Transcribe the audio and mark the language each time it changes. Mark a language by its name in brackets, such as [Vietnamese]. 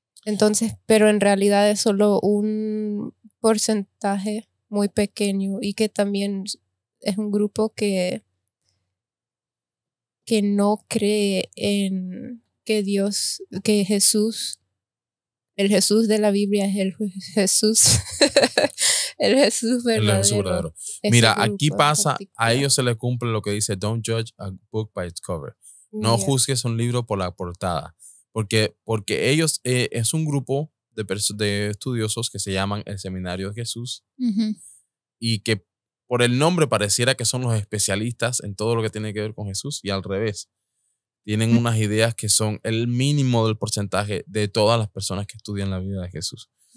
[Spanish] Entonces, pero en realidad es solo un porcentaje muy pequeño y que también es un grupo que no cree en que Dios, que Jesús, el Jesús de la Biblia es el Jesús, el Jesús verdadero. El Jesús verdadero. Ese Mira, grupo aquí en pasa, a particular. ellos se les cumple lo que dice, [English] don't judge a book by its cover. [Spanish] No [English] Yeah. [Spanish] juzgues un libro por la portada. Porque ellos es un grupo de estudiosos que se llaman el Seminario de Jesús Ujú. y que por el nombre pareciera que son los especialistas en todo lo que tiene que ver con Jesús y al revés. Tienen unas ideas que son el mínimo del porcentaje de todas las personas que estudian la vida de Jesús.